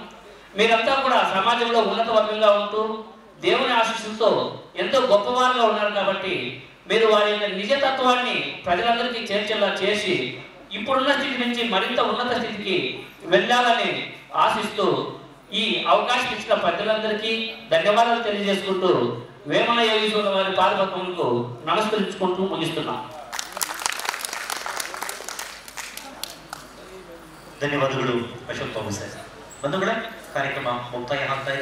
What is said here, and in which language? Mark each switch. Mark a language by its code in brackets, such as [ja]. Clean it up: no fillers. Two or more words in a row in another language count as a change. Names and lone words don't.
[te] మీరంతా కూడా సమాజంలో ఉన్నత వర్గంగా ఉంటూ దేవుని ఆశీస్సులతో ఎంతో గొప్పవారుగా ఉన్నారు కాబట్టి మీరు వారి యొక్క నిజతత్వాన్ని ప్రజలందరికీ చేర్చేలా చేసి ఇప్పుడున్న స్థితి నుంచి మరింత ఉన్నత స్థితికి వెళ్ళాలని ఆశిస్తూ ఈ అవకాశం ఇచ్చిన ప్రజలందరికీ ధన్యవాదాలు తెలియజేసుకుంటూ వేమన యోగీశ్వర వారి పాదపద్మములకు నమస్కరించుకుంటూ ముగిస్తున్నాం. [kn] ಧನ್ಯವಾದಗಳು ಅಶೋಕ್ ಬಾಬು ಸರ್. ಬಂಧುಗಳೇ, ಕಾರ್ಯಕ್ರಮ ಮುಕ್ತಾಯ ಆಗ್ತಾ ಇದೆ.